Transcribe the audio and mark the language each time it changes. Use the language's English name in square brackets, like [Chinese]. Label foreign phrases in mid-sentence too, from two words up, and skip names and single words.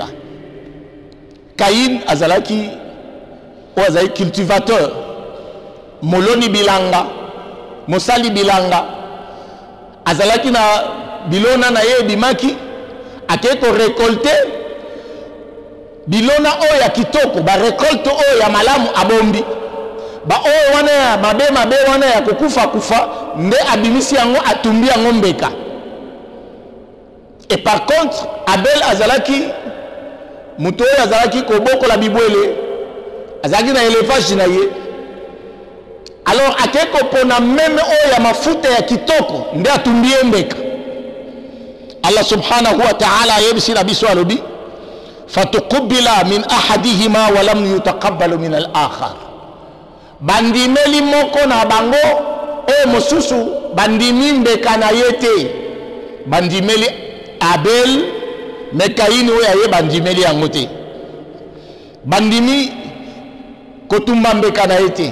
[Lingala] Kain azalaki o azali cultivateur moloni bilanga mosali bilanga azalaki na bilona na ye bimaki akeko récolter bilona o ya kitoko ba récolte o ya malamu abombi ba o wana ya mabe wana ya kufa nde abimisi yango atumbi yango mbeka. [French] Et par contre [Lingala] Abel azalaki muto azalaki koboko la bibwele azalaki na élevage na ye. Alors akeko pona meme o ya mafuta ya kitoko nde atumbi mbeka. [Arabic] الله سبحانه وتعالى [Lingala] yebisi na biso alobi [Arabic] فتقبل من أحدهما ولم يتقبل من الآخر. [Lingala] Bandimeli moko na bango o mosusu bandimi mbeka na yete bandimeli Abel me Kain o ya bandimeli yango te bandimi kotumba mbeka na yete.